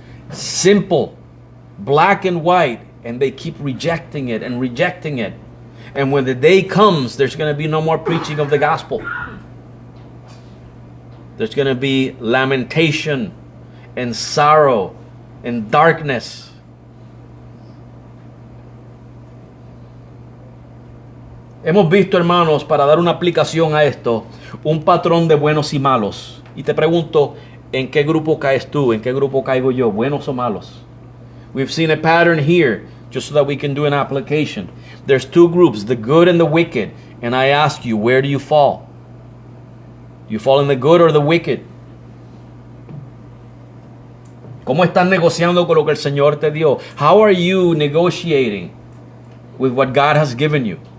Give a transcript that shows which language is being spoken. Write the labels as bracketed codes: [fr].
[en] Simple, black and white, and they keep rejecting it and rejecting it. And when the day comes, there's going to be no more preaching of the gospel. There's going to be lamentation and sorrow and darkness. [es] Hemos visto, hermanos, para dar una aplicación a esto, un patrón de buenos y malos. Y te pregunto, ¿En qué grupo caes tú? ¿En qué grupo caigo yo? ¿Buenos o malos? [en] We've seen a pattern here, just so that we can do an application. There's two groups, the good and the wicked. And I ask you, where do you fall? You fall in the good or the wicked? [es] ¿Cómo estás negociando con lo que el Señor te dio? [en] How are you negotiating with what God has given you?